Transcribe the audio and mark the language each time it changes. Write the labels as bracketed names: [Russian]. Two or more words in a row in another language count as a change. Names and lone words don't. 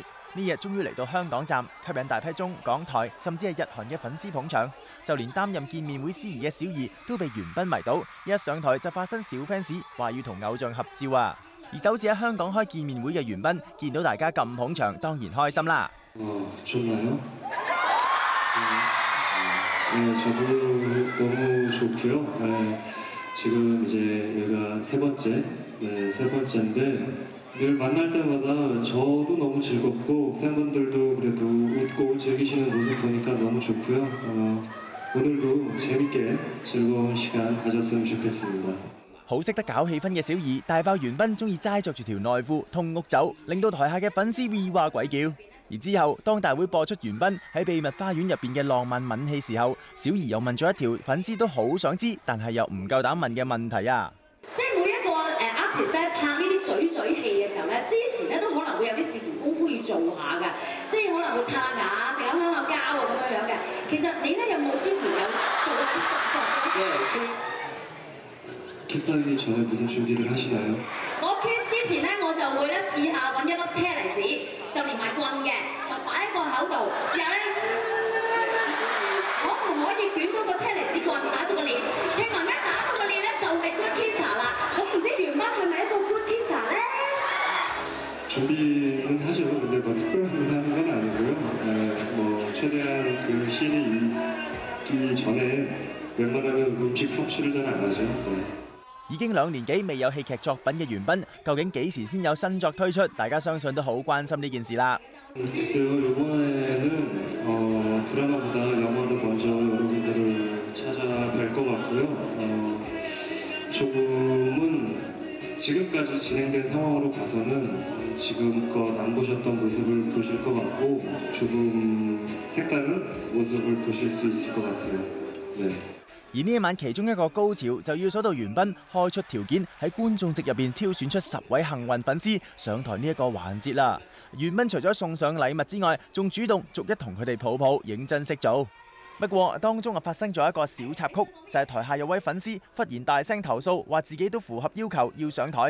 [Cantonese] 呢日終於嚟到香港站，吸引大批中港台甚至係日韓嘅粉絲捧場，就連擔任見面會司儀嘅小儀都被元彬迷倒，一上台就化身小 fans，話要同偶像合照啊！而首次喺香港開見面會嘅元彬，見到大家咁捧場，當然開心啦。 [Korean] 좋나요? 저도 너무 좋고요. 지금 이제 여기가 세 번째인데. 늘 만날 때마다 저도 너무 즐겁고 팬분들도 그래도 웃고 즐기시는 모습 보니까 너무 좋고요. 오늘도 재밌게 즐거운 시간 가졌으면 좋겠습니다. [Cantonese] 好識得搞氣氛嘅小儀，大爆元彬中意齋着住條內褲通屋走，令到台下嘅粉絲 V 哇鬼叫。而之後，當大會播出元彬喺秘密花園入邊嘅浪漫吻戲時候，小儀又問咗一條粉絲都好想知，但係又唔夠膽問嘅問題啊！即係每一個artist 咧拍呢啲嘴戲嘅時候咧，之前咧都可能會有啲事前功夫要做下㗎，即係可能會刷下牙、食下香口膠啊咁樣嘅。其實你咧有冇之前有做下啲動作？ [Korean] 네, 키스하기 전에 무슨 준비를 하시나요? [Cantonese] 我 kiss 之前咧，我就會咧試下揾一粒車厘子，就連埋棍嘅，就擺喺個口度，試下咧，可唔可以捲嗰個車厘子棍打咗個鏈？聽聞一打到個鏈咧就係 [English] good kisser [Cantonese] 啦。咁唔知元彬係咪一個 [English] good kisser [Cantonese] 咧？ [Korean] 준비는 하죠. 근데 뭐 특별한 건 하는 건 아니고요. 뭐 최대한 그 씬이 있기 전에 웬만하면 음식 섭취를 잘 안 하죠. [Cantonese] 已經2年幾未有戲劇作品嘅元彬，究竟幾時先有新作推出？大家相信都好關心呢件事啦。 [Korean] 글쎄요, 이번에는 드라마보다 영화로 먼저 여러분들을 찾아뵐 것 같고요. 조금은 지금까지 진행된 상황으로 봐서는 지금껏 안 보셨던 모습을 보실 것 같고 조금 색다른 모습을 보실 수 있을 것 같아요. 네. [Cantonese] 而呢一晚其中一個高潮就要數到元彬開出條件喺觀眾席入邊挑選出10位幸運粉絲上台呢一個環節啦。元彬除咗送上禮物之外，仲主動逐一同佢哋抱抱，認真識做。不過當中發生咗一個小插曲，就係台下有位粉絲忽然大聲投訴，話自己都符合要求要上台。